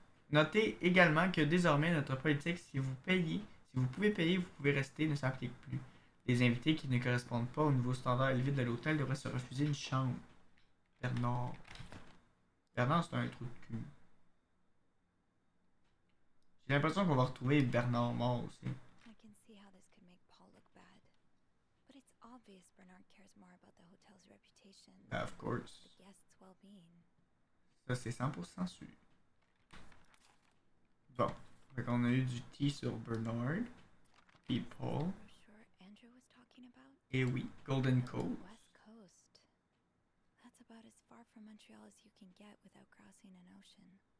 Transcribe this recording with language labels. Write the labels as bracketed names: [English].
[French] Notez également que désormais notre politique, si vous pouvez payer, vous pouvez rester, ne s'applique plus. Les invités qui ne correspondent pas au niveau standard élevé de l'hôtel devraient se refuser une chambre. Bernard. Bernard, c'est un trou de cul. J'ai l'impression qu'on va retrouver Bernard mort aussi. [English] I can see how this could make Paul look bad. But it's obvious Bernard cares more about the hotel's reputation than Of course. the guests' well-being. [French] Ça, c'est 100% sûr. Bon. Fait qu'on a eu du tea sur Bernard. Puis Paul. [English] Brochure Andrew was talking about? [French] Et oui, Golden Cove. [English] West Coast. That's about as far from Montreal as you can get without crossing an ocean.